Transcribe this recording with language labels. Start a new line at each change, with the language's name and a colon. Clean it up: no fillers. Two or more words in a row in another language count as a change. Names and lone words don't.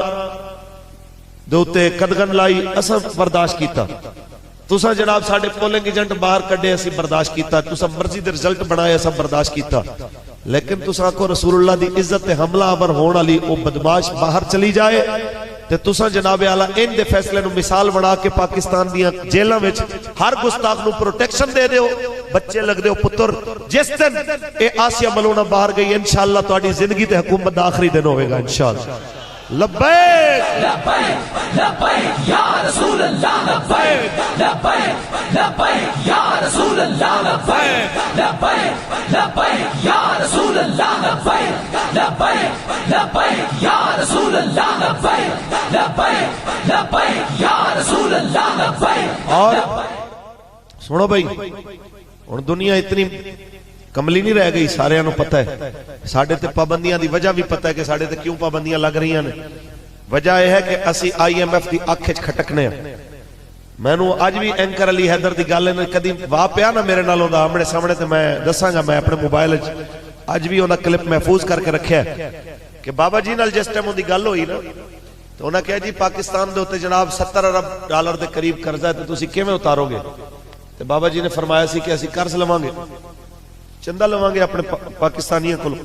Punjabi: دے اتے قدغن لائی اساں برداشت کیا، تساں جناب ساڈے پولنگ ایجنٹ باہر کڈھے اسیں برداشت کیا، تساں مرضی دے رزلٹ بنائے اساں برداشت کیا، لیکن تساں کو رسول اللہ دی عزت تے حملہ آور ہون والی او بدمعاش باہر چلی جائے تے تساں جنابِ اعلیٰ ان دے فیصلے نوں مثال بنا کے پاکستان دیاں جیلاں وچ ہر گستاخ نوں پروٹیکشن دے دیو، بچے لگدے ہو پتر. جس دن اے آسیہ ملعونہ باہر گئی
Arabic: إن شاء الله
Punjabi: تہاڈی زندگی تے حکومت دا آخری دن ہووے گا
Arabic: إن شاء الله. लब्बैक لبيك لبيك يا رسول الله، لبيك لبيك لبيك يا رسول الله، لبيك لبيك لبيك يا رسول الله، لبيك لبيك لبيك يا رسول الله، لبيك لبيك لبيك يا رسول الله، لبيك.
Urdu: اور سنو بھائی,
Punjabi: ہن دنیا اتنی کملی نہیں رہ گئی، ساریاں نوں پتا ہے ساڈے تے پابندیاں دی وجہ بھی پتا ہے کہ ساڈے تے کیوں پابندیاں لگ رہی نے.
Urdu: وجہ یہ ہے کہ
Punjabi: اسی IMF کی اکھ چ کھٹکنے. مینوں اج بھی اینکر علی حیدر کی گل کدی واہ پیا نہ میرے نال آمنے سامنے، تو میں دساں گا، میں اپنے موبائل اج بھی انہیں کلپ محفوظ کر کے رکھا کہ بابا جی نال جس ٹائم ان کی گل ہوئی نہ، تو انہیں کہا جی پاکستان کے اتے جناب $70 ارب کے قریب قرضہ ہے، تو تسیں کویں اتارو گے? تو بابا جی نے فرمایا سی کہ اسیں قرض لواں گے، چندہ لواں گے اپنے پاکستانیوں کو.